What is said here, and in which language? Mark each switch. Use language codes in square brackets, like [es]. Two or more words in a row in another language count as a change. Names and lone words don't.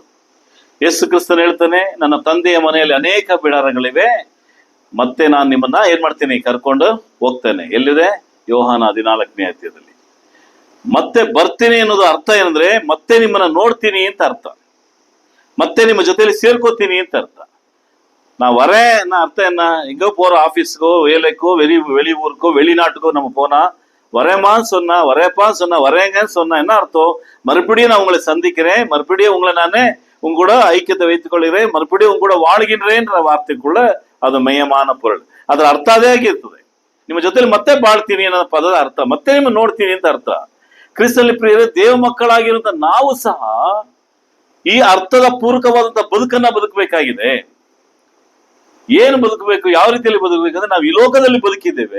[kn] ಯೇಸು ಕ್ರಿಸ್ತನ್ ಹೇಳ್ತಾನೆ, ನನ್ನ ತಂದೆಯ ಮನೆಯಲ್ಲಿ ಅನೇಕ ಬಿಡಾರಗಳಿವೆ, ಮತ್ತೆ ನಾನು ನಿಮ್ಮನ್ನ ಏನ್ ಮಾಡ್ತೀನಿ, ಕರ್ಕೊಂಡು ಹೋಗ್ತೇನೆ. ಎಲ್ಲಿದೆ? ಯೋಹಾನ 14ನೇ ಅಧ್ಯಾಯದಲ್ಲಿ. ಮತ್ತೆ ಬರ್ತೀನಿ ಅನ್ನೋದು ಅರ್ಥ ಏನಂದ್ರೆ, ಮತ್ತೆ ನಿಮ್ಮನ್ನ ನೋಡ್ತೀನಿ ಅಂತ ಅರ್ಥ, ಮತ್ತೆ ನಿಮ್ಮ ಜೊತೆಲಿ ಸೇರ್ಕೋತೀನಿ ಅಂತ ಅರ್ಥ. [ta] நான் வரேன் அர்த்தம் என்ன? எங்கோ போற ஆபீஸ்க்கோ, வேலைக்கோ, வெளியூருக்கோ, வெளிநாட்டுக்கோ நம்ம போனா வரேமான்னு சொன்னா, வரேப்பான்னு சொன்னா, வரேங்கன்னு சொன்னா என்ன அர்த்தம்? மறுபடியும் நான் உங்களை சந்திக்கிறேன், மறுபடியும் உங்களை நானே உங்க கூட ஐக்கியத்தை வைத்துக் கொள்கிறேன், மறுபடியும் உங்க கூட வாழ்கின்றேன்ற ವಾರ್ತೆக்குள்ள அது மையமான பொருள். [kn] ಅದರ ಅರ್ಥ ಅದೇ ಆಗಿರ್ತದೆ. ನಿಮ್ಮ ಜೊತೆಲಿ ಮತ್ತೆ ಬಾಳ್ತೀನಿ ಅನ್ನೋ ಪದದ ಅರ್ಥ ಮತ್ತೆ ನಿಮ್ಮ ನೋಡ್ತೀನಿ ಅಂತ ಅರ್ಥ. ಕ್ರಿಸ್ತನಲ್ಲಿ ಪ್ರಿಯರೇ, ದೇವ ಮಕ್ಕಳಾಗಿರುವಂತ ನಾವು ಸಹ ಈ ಅರ್ಥದ ಪೂರಕವಾದಂತಹ ಬದುಕನ್ನ ಬದುಕಬೇಕಾಗಿದೆ. ಏನು ಬದುಕಬೇಕು, ಯಾವ ರೀತಿಯಲ್ಲಿ ಬದುಕಬೇಕಂದ್ರೆ, ನಾವು ಈ ಲೋಕದಲ್ಲಿ ಬದುಕಿದ್ದೇವೆ.